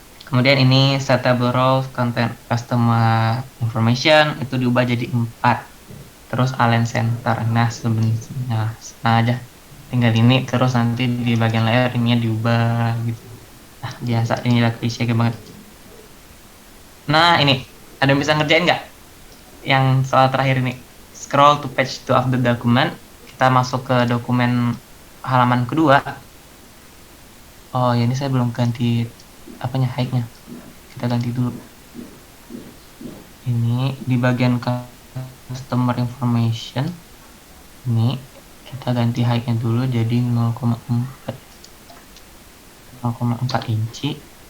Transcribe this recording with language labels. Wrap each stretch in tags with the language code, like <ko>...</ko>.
<id>Kemudian ini setable roles, content customer information itu diubah jadi 4. Terus align center. Nah, sebenarnya aja. Tinggal ini terus nanti di bagian layer ininya diubah gitu. Nah, biasa inilah klise banget. Nah, ini ada yang bisa ngerjain nggak? Yang soal terakhir ini.</id> <en>Scroll to page 2 of the document.</en> <id>Kita masuk ke dokumen halaman kedua. Oh, ya ini saya belum ganti apanya height-nya. Kita ganti dulu. Ini di bagian customer information. Ini kita ganti height-nya dulu jadi 0,4 inci.</id>